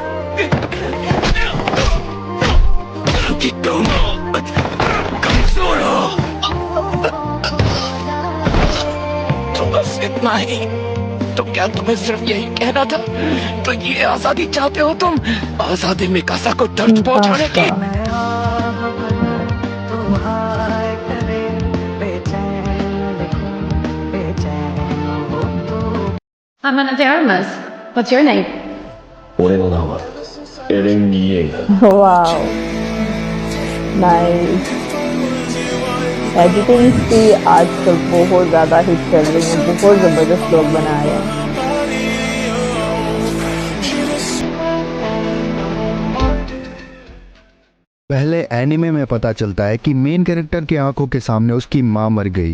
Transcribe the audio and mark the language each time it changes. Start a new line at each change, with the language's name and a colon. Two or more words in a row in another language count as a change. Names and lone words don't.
Hindi: कि तुम कमजोर हो। तो बस इतना ही? तो क्या तुम्हें सिर्फ यही कहना था? तो ये आजादी चाहते हो तुम? आजादी में कासा को दर्द पहुंचाने की?
English: I'm one of the Armas. What's your name?
Japanese: 俺の名はエレン・リエイガ。
English: Wow. Nice.
Hindi: एडिटिंग की आजकल बहुत ज्यादा हिट चल रही है, बहुत जबरदस्त लोग बना रहे हैं। पहले एनिमे में पता चलता है कि मेन कैरेक्टर की आंखों के सामने उसकी मां मर गई।